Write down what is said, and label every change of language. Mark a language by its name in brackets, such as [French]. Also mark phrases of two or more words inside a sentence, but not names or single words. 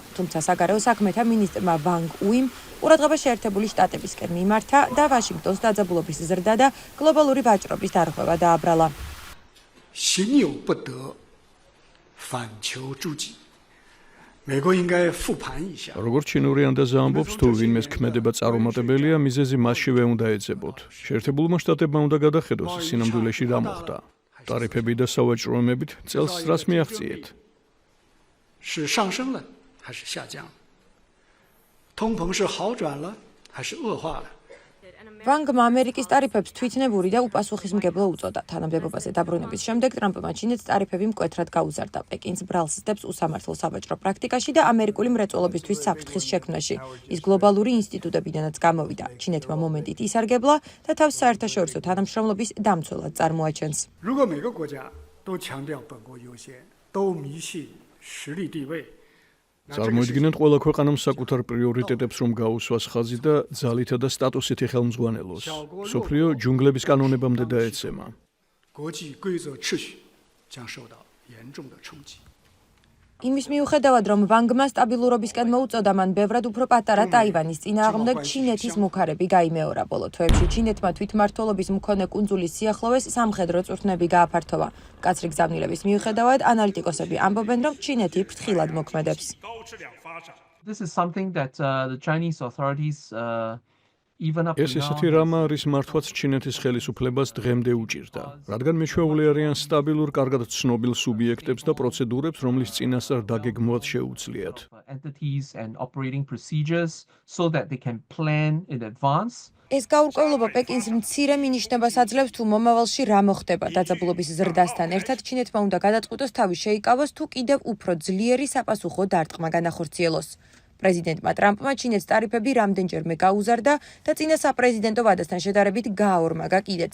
[Georgian] თუმცა საგარეო საქმეთა მინისტრმა ვანგ უიმ ყურადღება შეერთებული შტატებისკენ მიმართა და ვაშინგტონს დაძაბულობის ზრდა და გლობალური ვაჭრობის დარღვევა დააბრალა. [Chinese] 行有不得，反求诸己。美国应该复盘一下。 [Georgian] როგორც ჩინური ანდაზა ამბობს, თუ ვინმეს ქმედება წარუმატებელია, მიზეზი მასშივე უნდა ეძებოთ. შეერთებულმა შტატებმა უნდა გადახედოს სინამდვილეში რა მოხდა. ტარიფები და სავაჭროებებით წელს რას მიაღწიეთ? [Chinese] 是上升了还是下降了？通膨是好转了还是恶化了？ [Georgian] ვანგმა ამერიკის ტარიფებს თვითნებური და უპასუხისმგებლო უწოდა. თანამდებობაზე დაბრუნების შემდეგ ტრამპმა ჩინეთს ტარიფები მკვეთრად გაუზარდა. პეკინს ბრალს სდებს უსამართლო სავაჭრო პრაქტიკაში და ამერიკული მრეწველობისთვის საფრთხის შექმნაში. ის გლობალური ინსტიტუტებიდანაც გამოვიდა. ჩინეთმა მომენტით ისარგებლა და თავს საერთაშორისო თანამშრომლობის დამცველად წარმოაჩენს. [Chinese] 如果每个国家都强调本国优先，都迷信实力地位。 [Georgian] წარმოიდგინეთ ყველა ქვეყანამ საკუთარ პრიორიტეტებს რომ გაუსვას ხაზი და ძალითა და სტატუსით ეხელმძღვანელოს. სოფლიო ჯუნგლების კანონებამდე დაეცემა. [Chinese] 国际规则秩序将受到严重的冲击。 [Georgian] იმის მიუხედავად, რომ ვანგმა სტაბილურობისკენ მოუწოდა, მან ბევრად უფრო პატარა ტაივანის წინააღმდეგ ჩინეთის მუქარები გაიმეორა. ბოლო თვეებში ჩინეთმა თვითმმართველობის მქონე კუნძულის სიახლოვეს სამხედრო წვრთნები გააფართოვა. მკაცრი გზავნილების მიუხედავად, ანალიტიკოსები ამბობენ, რომ ჩინეთი ფრთხილად მოქმედებს. [English] This is something that the Chinese authorities even up [Georgian] ეს ისეთი რამა არის მართვაც ჩინეთის ხელისუფლებას დღემდე უჭირდა, რადგან მეშვეული არიან სტაბილურ, კარგად ცნობილ სუბიექტებს და პროცედურებს, რომლის წინასწარ დაგეგმვაც შეუძლიათ. [English] entities and operating procedures so that they can plan in advance. [Georgian] ეს გაურკვევლობა პეკინს მცირე მინიშნებას აძლევს, თუ მომავალში რა მოხდება. დაძაბულობის ზრდასთან ერთად ჩინეთმა უნდა გადაწყვიტოს თავი შეიკავოს, თუ კიდევ უფრო ძლიერი საპასუხო დარტყმა განახორციელოს. პრეზიდენტმა ტრამპმა ჩინეთს ტარიფები რამდენჯერმე გაუზარდა და წინა საპრეზიდენტო ვადასთან შედარებით გააორმაგა კიდეც.